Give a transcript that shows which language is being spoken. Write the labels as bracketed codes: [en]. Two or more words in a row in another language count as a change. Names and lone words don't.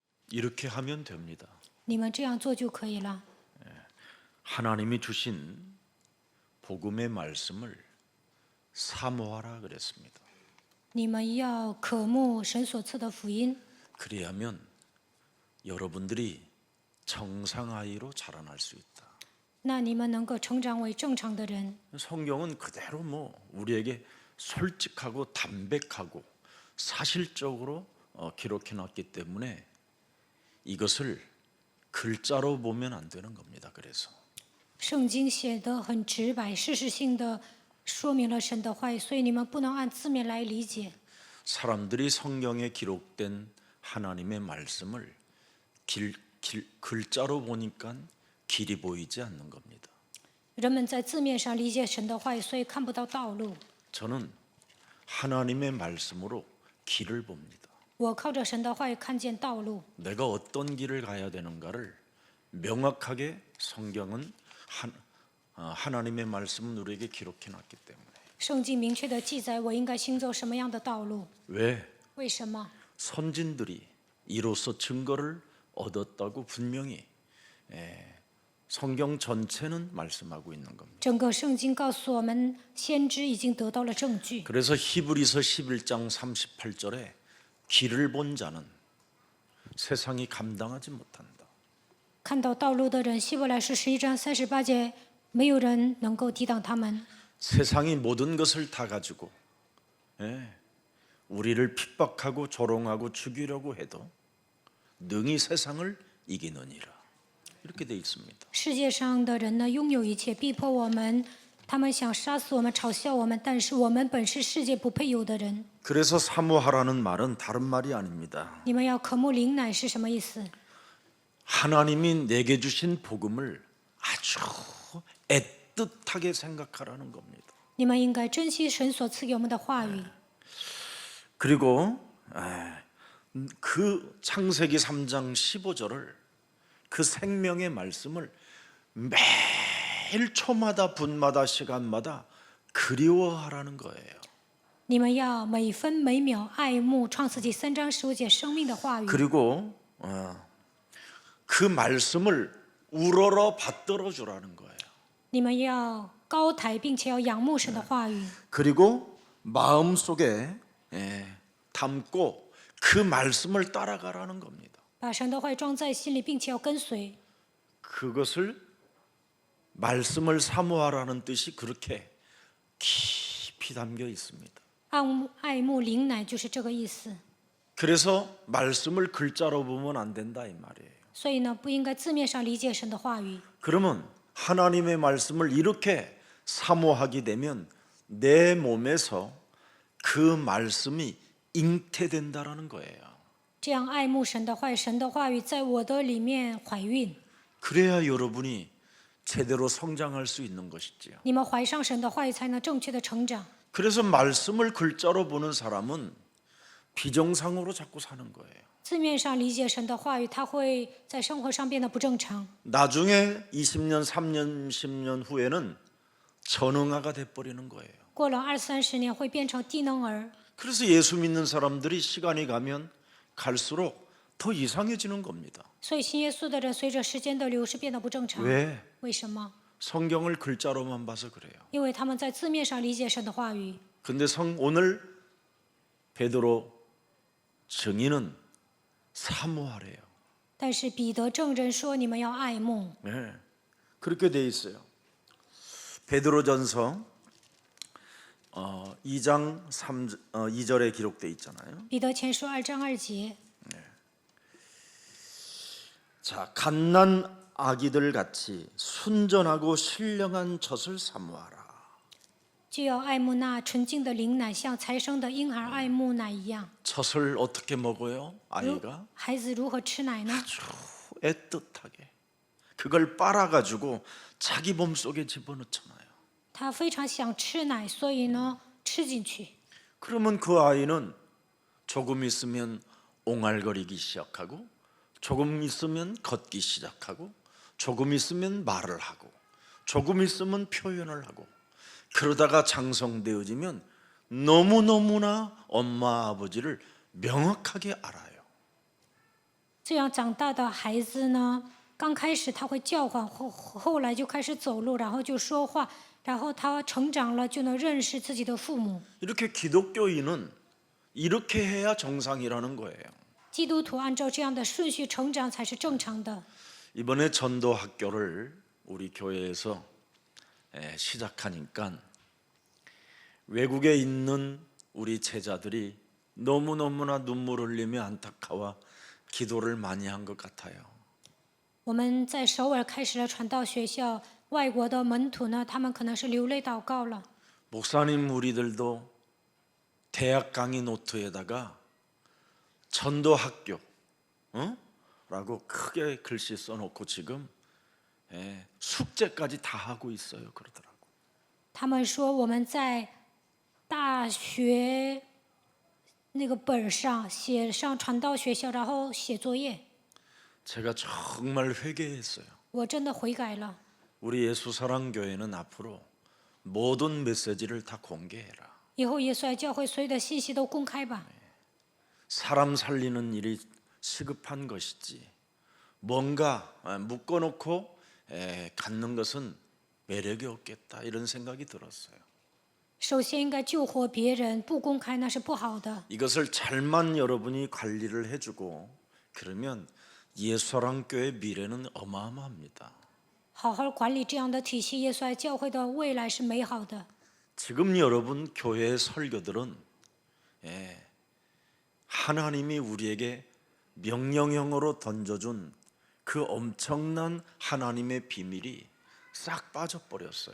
[ko] 이렇게 하면 됩니다. [zh] 你们这样做就可以了。 [ko] 하나님이 주신 복음의 말씀을 사모하라 그랬습니다. [zh] 你们要渴慕神所赐的福音， [ko] 그리하면 여러분들이 정상아이로 자라날 수 있다. [zh] 那你们能够成长为正常的人。 [ko] 성경은 그대로 우리에게 솔직하고 담백하고 사실적으로 기록해 놨기 때문에 이것을 글자로 보면 안 되는 겁니다. 그래서 [zh] 圣经写得很直白，事实性的说明了神的话语，所以你们不能按字面来理解。 [ko] 사람들이 성경에 기록된 하나님의 말씀을 글자로 보니까 길이 보이지 않는 겁니다. [zh] 人们在字面上理解神的话语，所以看不到道路。 [ko] 저는 하나님의 말씀으로 길을 봅니다. [zh] 我靠着神的话语看见道路， [ko] 내가 어떤 길을 가야 되는가를 명확하게 성경은 하나님의 말씀은 우리에게 기록해 놨기 때문에. [zh] 圣经明确的记载我应该行走什么样的道路。 [ko] 왜? [zh] 为什么？ [ko] 선진들이 이로써 증거를 얻었다고 분명히 성경 전체는 말씀하고 있는 겁니다. [zh] 整个圣经告诉我们，先知已经得到了证据。 [ko] 그래서 히브리서 11장 38절에 길을 본 자는 세상이 감당하지 못한다. [zh] 看到道路的人，希伯来书11章38节，没有人能够抵挡他们。 [ko] 세상이 모든 것을 다 가지고 우리를 핍박하고 조롱하고 죽이려고 해도 능히 세상을 이기느니라. 이렇게 돼 있습니다. [zh] 世界上的人呢，拥有一切，逼迫我们，他们想杀死我们，嘲笑我们，但是我们本是世界不配有的人。 [ko] 그래서 사모하라는 말은 다른 말이 아닙니다. [zh] 你们要渴慕灵奶是什么意思？ [ko] 하나님이 내게 주신 복음을 아주 애틋하게 생각하라는 겁니다. [zh] 你们应该珍惜神所赐给我们的话语。 [ko] 그리고 그 창세기 3장 15절을 그 생명의 말씀을 매일 초마다 분마다 시간마다 그리워하라는 거예요. [zh] 你们要每分每秒爱慕创世纪3章15节生命的话语。 [ko] 그리고 그 말씀을 우러러 받들어 주라는 거예요. [zh] 你们要高抬，并且要仰慕神的话语。 [ko] 그리고 마음속에 담고 그 말씀을 따라가라는 겁니다. [zh] 把神的话语装在心里，并且要跟随。 [ko] 그것을 말씀을 사모하라는 뜻이 그렇게 깊이 담겨 있습니다. [zh] 爱慕灵奶就是这个意思。 [ko] 그래서 말씀을 글자로 보면 안 된다 이 말이에요. [zh] 所以呢，不应该字面上理解神的话语。 [ko] 그러면 하나님의 말씀을 이렇게 사모하게 되면 내 몸에서 그 말씀이 잉태된다라는 거예요. [zh] 这样爱慕神的话语，神的话语在我的里面怀孕。 [ko] 그래야 여러분이 제대로 성장할 수 있는 것이지요. [zh] 你们怀上神的话语，才能正确的成长。 [ko] 그래서 말씀을 글자로 보는 사람은 비정상으로 자꾸 사는 거예요. [zh] 字面上理解神的话语，他会在生活上变得不正常。 [ko] 나중에 20년, 3년, 10년 후에는 전응아가 돼버리는 거예요. [zh] 过了20-30年，会变成低能儿。 [ko] 그래서 예수 믿는 사람들이 시간이 가면 갈수록 더 이상해지는 겁니다. [zh] 所以信耶稣的人，随着时间的流逝变得不正常。 [ko] 왜? [zh] 为什么？ [ko] 성경을 글자로만 봐서 그래요. [zh] 因为他们在字面上理解神的话语。 [ko] 근데 오늘 베드로 증인은 사모하래요. [zh] 但是彼得证人说：“你们要爱慕。 [ko] 네, 그렇게 돼 있어요. 베드로전서 2장 2절에 기록돼 있잖아요. [zh] 彼得前书2章2节， [ko] 자, 갓난 아기들 같이 순전하고 신령한 젖을 사모하라. [zh] 就要爱慕那纯净的灵奶，像才生的婴孩爱慕奶一样。 [ko] 젖을 어떻게 먹어요? [zh] 如 [ko] 아이가 [zh] 孩子如何吃奶呢？ [ko] 아주 애틋하게 그걸 빨아가지고 자기 몸속에 집어넣잖아요. [zh] 他非常想吃奶，所以呢，吃进去。 [ko] 그러면 그 아이는 조금 있으면 옹알거리기 시작하고 조금 있으면 걷기 시작하고 조금 있으면 말을 하고 조금 있으면 표현을 하고 그러다가 장성되어지면 너무너무나 엄마 아버지를 명확하게 알아요. [zh] 这样长大的孩子呢，刚开始他会叫唤，后来就开始走路，然后就说话，然后他成长了就能认识自己的父母。 [ko] 이렇게 기독교인은 이렇게 해야 정상이라는 거예요. [zh] 基督徒按照这样的顺序成长才是正常的。 [ko] 이번에 전도 학교를 우리 교회에서 시작하니까 외국에 있는 우리 제자들이 너무너무나 눈물 흘리며 안타까워 기도를 많이 한 것 같아요. [zh] 我们在首尔开始了传道学校，外国的门徒呢，他们可能是流泪祷告了。 [ko] 목사님 우리들도 대학 강의 노트에다가 전도 학교 라고 크게 글씨 써놓고 지금 숙제까지 다 하고 있어요. 그러더라고. [zh] 他们说我们在大学那个本上写上传道学校，然后写作业。 [ko] 제가 정말 회개했어요. [zh] 我真的悔改了。 [ko] 우리 예수사랑교회는 앞으로 모든 메시지를 다 공개해라. [zh] 以后耶稣爱教会所有的信息都公开吧。 [ko] 사람 살리는 일이 시급한 것이지 뭔가 묶어놓고 갖는 것은 매력이 없겠다 이런 생각이 들었어요. [zh] 首先应该救活别人，不公开那是不好的。 [ko] 이것을 잘만 여러분이 관리를 해주고 그러면 예수사랑교회 미래는 어마어마합니다. [zh] 好好管理这样的体系，耶稣爱教会的未来是美好的。 [ko] 지금 여러분 교회의 설교들은 하나님이 우리에게 명령형으로 던져준 그 엄청난 하나님의 비밀이 싹 빠져버렸어요.